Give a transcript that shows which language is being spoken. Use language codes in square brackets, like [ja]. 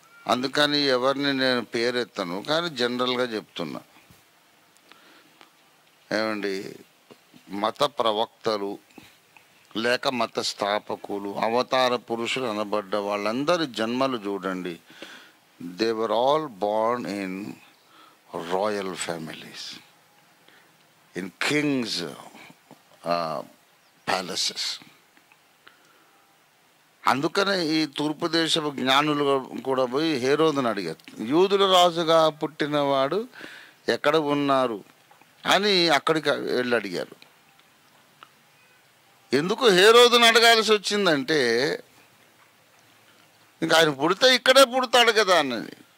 [te] అందుకని ఎవరిని నేను పేరెత్తను, కానీ జనరల్గా చెప్తున్నా. ఏమండి, మత ప్రవక్తలు లేక మత స్థాపకులు, అవతార పురుషులు అనబడ్డ వాళ్ళందరి జన్మలు చూడండి. [en] They were all born in royal families, in kings' palaces. [te] అందుకనే ఈ తూర్పు దేశపు జ్ఞానులు కూడా పోయి హేరోదుని అడిగారు, యూదుల రాజుగా పుట్టినవాడు ఎక్కడ ఉన్నారు అని అక్కడికి వెళ్ళి అడిగారు. ఎందుకు హేరోదుని అడగాల్సి వచ్చిందంటే, ఇంకా ఆయన పుడితే ఇక్కడే పుడతాడు కదా అన్నది.